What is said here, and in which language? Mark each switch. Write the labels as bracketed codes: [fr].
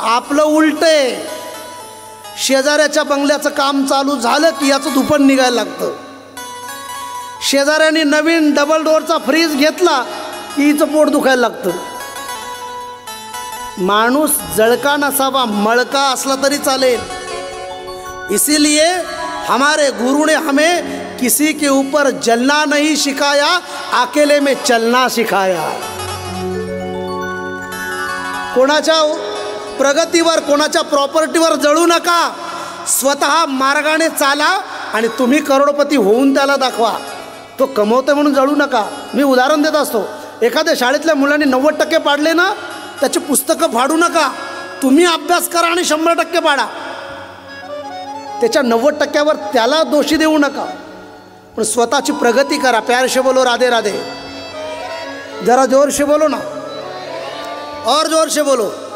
[mr] आपलं उलटे, शेजाऱ्याच्या बंगल्याचं काम चालू झालं की याचं धुपण निघायला लागतं. शेजाऱ्याने नवीन डबल डोअरचा फ्रीज घेतला की हिचं पोट दुखायला लागतं. माणूस जळका नसावा, मळका असला तरी चालेल. [hi] इसीलिए हमारे गुरु ने हमें किसी के ऊपर जलना नहीं सिखाया, अकेले में चलना सिखाया. [mr] कोणाच्या प्रगतीवर, कोणाच्या प्रॉपर्टीवर जळू नका. स्वतः मार्गाने चाला आणि तुम्ही करोडपती होऊन त्याला दाखवा. तो कमवतोय म्हणून जळू नका. मी उदाहरण देत असतो, एखाद्या शाळेतल्या मुलांनी 90% पाडले ना, त्याची पुस्तकं फाडू नका. तुम्ही अभ्यास करा आणि 100% पाडा. त्याच्या 90%वर त्याला दोषी देऊ नका, पण स्वतःची प्रगती करा. [hi] प्यार से बोलो राधे राधे. जरा जोर से बोलो ना, और जोर से बोलो.